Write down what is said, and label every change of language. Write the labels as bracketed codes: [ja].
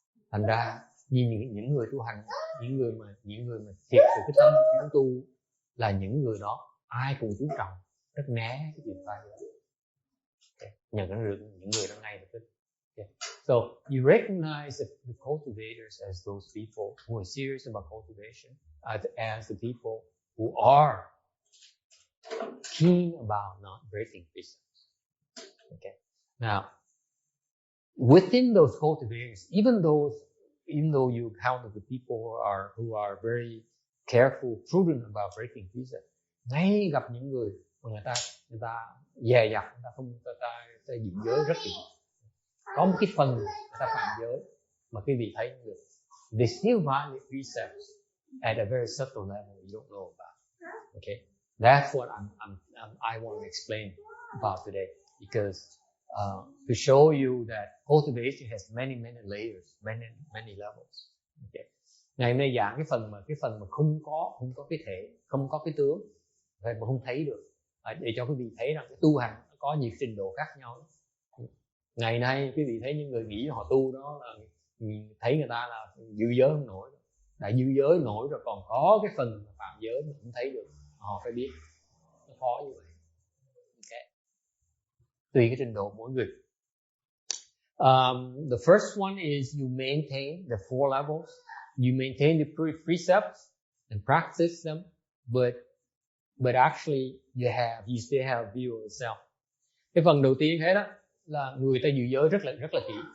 [vi] Thành ra những người tu hành, những người mà thiệt sự cái tâm tu là những người đó ai cũng chú trọng, rất né cái chuyện phá giới. Okay. Nhận được những người đó ngay lập tức. [en] Okay. So you recognize the cultivators as those people who are serious about cultivation, as the people who are keen about not breaking precepts. Okay. Now, within those cultivators, even though you encounter the people who are very careful, prudent about breaking precepts, [vi] ngay gặp những người mà người ta dè dặt, người ta giữ giới rất kỹ. Có một cái phần người ta phạm giới mà quý vị thấy được. [en] They still violate precepts at a very subtle level you don't know about. Okay, that's what I want to explain about today, because to show you that cultivation has many layers, many levels. Okay, [vi] Ngày hôm nay giảng cái phần mà không có cái thể, không có cái tướng, mà không thấy được, để cho quý vị thấy rằng cái tu hành nó có nhiều trình độ khác nhau. Ngày nay quý vị thấy những người nghĩ họ tu đó là thấy người ta là giữ giới không nổi, đã giữ giới nổi rồi còn có cái phần phạm giới mà không thấy được, họ phải biết nó khó như vậy. Okay. Tùy cái trình độ mỗi người. [en] The first one is you maintain the 4 levels. You maintain the precepts and practice them, but actually you still have a view of yourself. [vi] Cái phần đầu tiên thế đó là người ta giữ giới rất là kỹ.